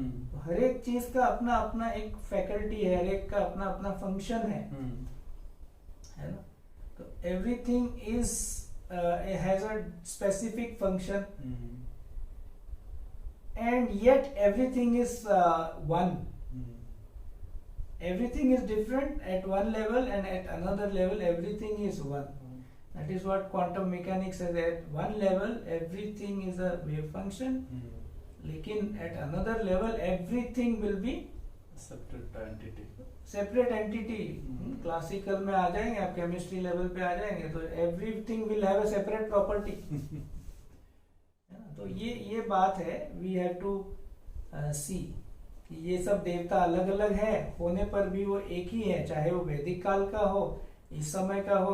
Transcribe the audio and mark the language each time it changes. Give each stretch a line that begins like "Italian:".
Hindi: तो हर एक चीज का अपना अपना एक फैकल्टी है, हर एक का अपना अपना फंक्शन है ना।
English: तो everything is has a specific function, and yet everything is one. Everything is different at one level, and at another level everything is one. That is what quantum mechanics says. At one level everything is a wave function,
Hindi: लेकिन
English: at another level everything will be separate entity.
Hindi: Classical में आ जाएंगे, आप chemistry level पे आ जाएंगे, तो
English: everything will have a separate property.
Hindi: तो ये बात है,
English: we have to see
Hindi: कि ये सब देवता अलग अलग है, होने पर भी वो एक ही है, चाहे वो वैदिक काल का हो, इस समय का हो।